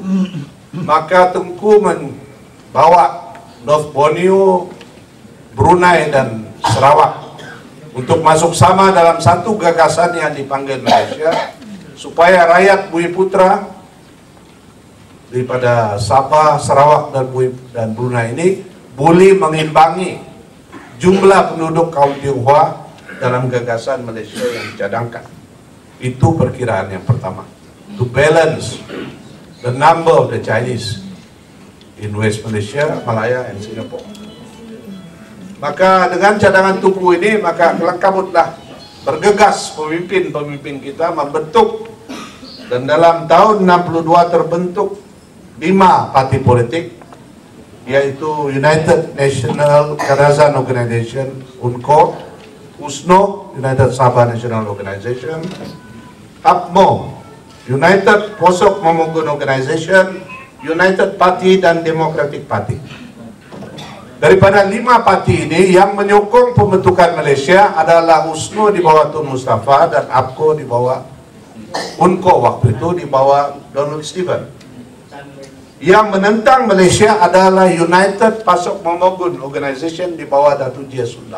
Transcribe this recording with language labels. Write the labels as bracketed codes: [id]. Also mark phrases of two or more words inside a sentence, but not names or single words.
[ms] Maka Tunku membawa North Borneo, Brunei dan Sarawak untuk masuk sama dalam satu gagasan yang dipanggil Malaysia, supaya rakyat Bumi-Putra daripada Sabah, Sarawak dan Brunei ini boleh mengimbangi jumlah penduduk kaum Tionghoa dalam gagasan Malaysia yang dicadangkan. Itu perkiraan yang pertama, [en] to balance the number of the Chinese in West Malaysia, Malaya and Singapore. [ms] Maka dengan cadangan Tunku ini, maka kelangkabutlah bergegas pemimpin-pemimpin kita membentuk, dan dalam tahun 62 terbentuk 5 parti politik, yaitu United National Kadazan Organization (UNCO), USNO United Sabah National Organization, UPMO United Posok Mamugun Organization, United Party dan Democratic Party. Daripada 5 parti ini, yang menyokong pembentukan Malaysia adalah USNO di bawah Tun Mustafa dan UPCO di bawah UNCO waktu itu di bawah Donald Stephen. Yang menentang Malaysia adalah United Pasok Mamugun Organization di bawah Datuk Jia Sundang.